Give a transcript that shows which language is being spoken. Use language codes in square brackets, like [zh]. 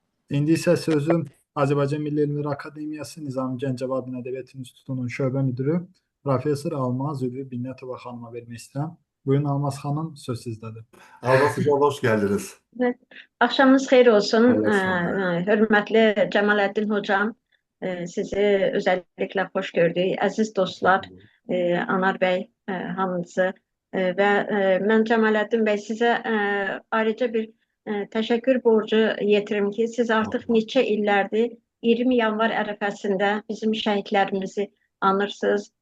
[az] İndi ise sözü Azərbaycan Milli Elmlər Akademiyası Nizami Gəncəvi Adına Ədəbiyyat İnstitutunun şöbə müdürü Profesör Almaz Ülvi Binnətova xanıma vermək istəyirəm. Buyurun Almaz xanım, söz sizdədir. [tr] Almaz Hocam hoş geldiniz. [az] Evet. Akşamınız xeyir olsun. [tr] Hayırlı akşamlar. Hörmətli Cemalettin hocam, sizi özellikle hoş gördük. Aziz dostlar, Anar Bey, hamınızı ve ben Cemalettin Bey size ayrıca bir teşekkür borcu yetirim ki siz artık [az] neçə illərdir 20 yanvar ərəfəsində bizim şəhidlərimizi anırsınız.